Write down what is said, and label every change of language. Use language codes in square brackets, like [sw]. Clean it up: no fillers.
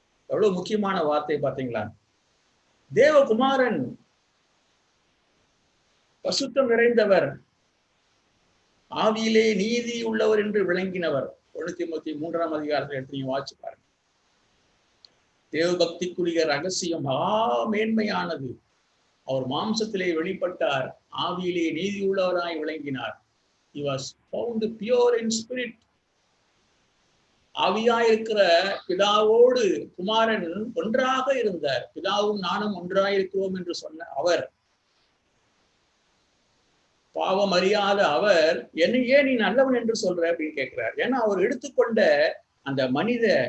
[ta] எவ்வளவு முக்கியமான வார்த்தை பாத்தீங்களா? தேவகுமாரன் பசுத்தம் நிறைந்தவர், ஆவியிலே நீதி உள்ளவர் என்று விளங்கினவர். 1 தீமோத்தேயு 3ஆம் அதிகாரத்தில் எடுத்து நீங்க வாசிச்சு பாருங்க. தேவபக்திக்குரிய ரகசியம் மேன்மையானது. அவர் மாம்சத்திலே வெளிப்பட்டார், ஆவியிலே நீதி உள்ளவராய் விளங்கினார். [en] He was found pure in spirit. [ta] ஆவியாயிருக்கிற பிதாவோடு குமாரன் ஒன்றாக இருந்தார். பிதாவும் நானும் ஒன்றாயிருக்கிறோம் என்று சொன்ன அவர், பாவம் அறியாத அவர், என்ன ஏன் நீ நல்லவன் என்று சொல்ற அப்படின்னு கேட்கிறார். ஏன்னா அவர் எடுத்துக்கொண்ட அந்த மனித